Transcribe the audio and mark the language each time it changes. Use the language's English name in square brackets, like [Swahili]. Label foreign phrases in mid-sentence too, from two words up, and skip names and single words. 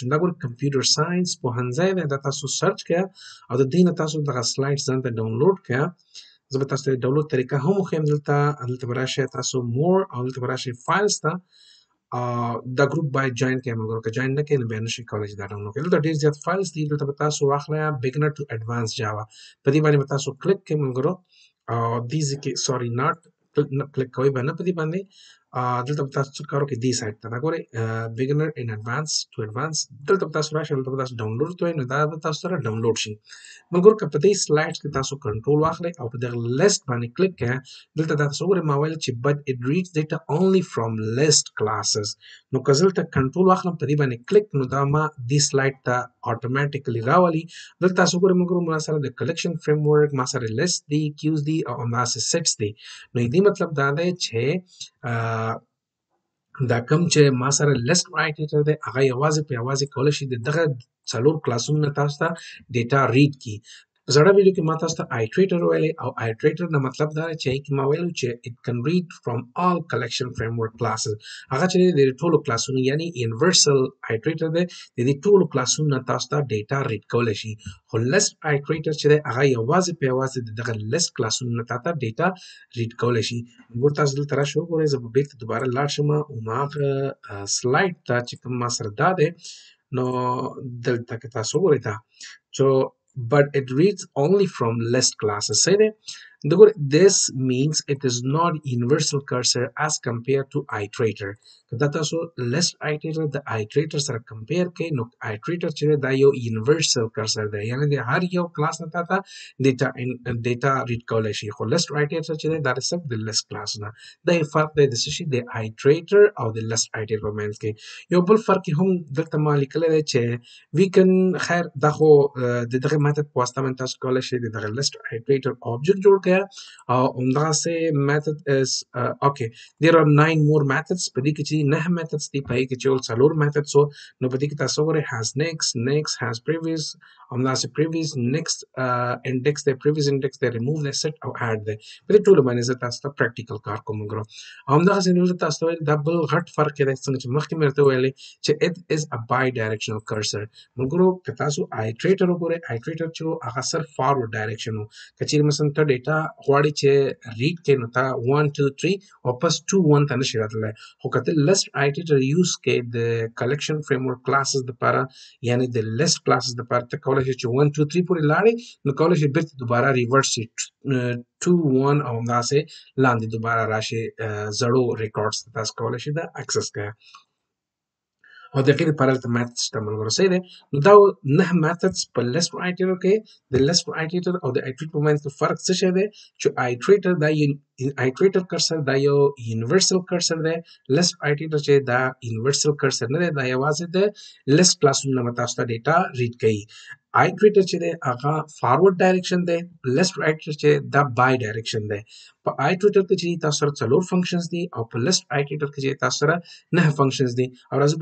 [Pashto] دا ګورئ [English] computer science [Pashto] پوهنځی دی دا تاسو سرچ کړئ او د دې نه تاسو دغه سلایډس ځان ته ډاونلوډ کړئ. زه به تاسو ته د ډاونلوډ طریقه هم وښیم دلته به راشئ تاسو مور او دلته به راشئ فایلز ته دا ګروپ باید جوین کړئ ملګرو که جوین نه کړئ نو بیا نشئ کولی چې دا ډاونلوډ کړئ. دلته ډېر زیات فایلز دي دلته به تاسو واخلئ [English] beginner to advanced java [Pashto] په دې باندې به تاسو کلیک کړئ ملګرو او دې ځای کې سوري ناټ کلیک کوئ به نه په دې باندې دلته به تاسو څه کار وکړئ دې سایډ ته دا ګورئ [English] beginner in advance to advance [Pashto] دلته به تاسو راشئ دلته به تاسو ډاونلوډ کوئ نو دا به تاسو سره ډاونلوډ شي. ملګرو که په دې سلایډس کې تاسو کنټرول واخلئ او په دغه لیست باندې کلیک کړئ دلته دا تاسو وګورئ ما ویل چې [English] but it reads data only from list classes [Pashto] نو که زه دلته کنټرول واخلم په دې باندې کلیک نو دا ما دې سلایډ ته اتوماتیکلی راولي. دلته تاسو وګورئ ملګرو ما سره د [English] collection framework [Pashto] ما سره لیست دی کیوز دی او همداسې سیټس دی نو دې مطلب دا دی چې دا کوم چې ما سره لیست رایټر دی هغه یوازې په یوازې کولی شي د دغه څلور کلاسونو نه تاسو ته ډیټا ریډ کړي. زړه ویډیو کې ما تاسو ته iterator ویلی او iterator نه مطلب دا دی چې هغې کې ما ویلو چې [English] it can read from all collection framework classes [Pashto] هغه چې دی د ټولو کلاسونو یعنی [English] universal iterator [Pashto] دی د دې ټولو کلاسونو نه تاسو ته ډیټا ریډ کولی شي خو [English] list iterator [Pashto] چې دی هغه یوازې په یوازې د دغه list کلاسونو نه تاسو ته ډیټا ریډ کولی شي. ګور تاسو دلته راشئ وګورئ زه به بېرته دوباره لاړ شم هماغه سلایډ ته چې کوم ما سره دا دی نو دلته که تاسو وګورئ دا [English] but it reads only from list classes. Say that this means it is not universal cursor as compared to iterator. [Pashto] دا تاسو [English] list iterator [Pashto] د iterator سره کمپیر کړئ نو iterator چې دا یو [English] universal cursor [Pashto] دی یعنی د هر یو کلاس نه تاسو ډیټا ریډ کولی شي خو [English] list iterator [Pashto] چې دا صرف د list کلاس نه دا فرق دی د څه شي د iterator او د list iterator په منځ کې. یو بل فرق هم دلته ما لیکلی دی چې [English] we can [Pashto] خیر دا خو د دغه میتھډ په واسطه باندې تاسو کولی شئ د دغه [English] list iterator object [Pashto] جوړ کړئ او همدغسې [English] method is okay there are 9 more methods [Pashto] په دې کې چې 9 methods دي په هغې کې چې ول 4 methods وو نو په دې کې تاسو وګورئ [English] has next has previous [Pashto] همداسې [English] previous next index [Pashto] دی [English] previous index [Pashto] دی remove دی set او add دی په دې ټولو باندې زه تاسو ته پریکټیکل کار کوم ملګرو. همدغسې دلته تاسو ته ویل دا بل غټ فرق دی څنګه چې مخکې مې درته ویلی چې [English] it is a bidirectional cursor. [Pashto] ملګرو که تاسو iterator وګورئ iterator چې هغه صرف فارورډ ډایرکشن و که چیرې مثلا ته ډیټا غواړې چې ریډ کړې نو ته 1 2 3 واپس 2 1 ته نشي راتلی خو که ته [English] list iterator [Pashto] یوز کړې د [English] collection framework classes [Pashto] دپاره یعنې د [English] list classes [Pashto] دپاره ته کولی شې چې 1 2 3 پورې لاړې نو کولی شې بېرته دوباره ریورس شي 2 1 او همداسې لاندې دوباره راشي زړو ریکارډس ته تاسو کولی شئ دا اکسس کړئ او د هغې دپاره هلته میتھډ شته ملګرو صحیح دی. نو دا 9 میتھډس په [English] list iterator [Pashto] کې د [English] list iterator [Pashto] او د iterator په منځ کې فرق څه شی دی چې iterator دا [English] iterator cursor [Pashto] دا یو [English] universal cursor [Pashto] دی [English] list iterator [Pashto] چې دا [English] universal cursor [Pashto] نه دی دا یوازې د list کلاسونو نه به تاسو ته ډیټا ریډ کوي iterator چې دی هغه فارورډ ډایرکشن دی لیفت iterator چې دا بای ډایرکشن دی په iterator کې چې تاسو سره څلور فنکشنز دي او په لیفت iterator کې چې تاسو سره نه فنکشنز دي او راځو په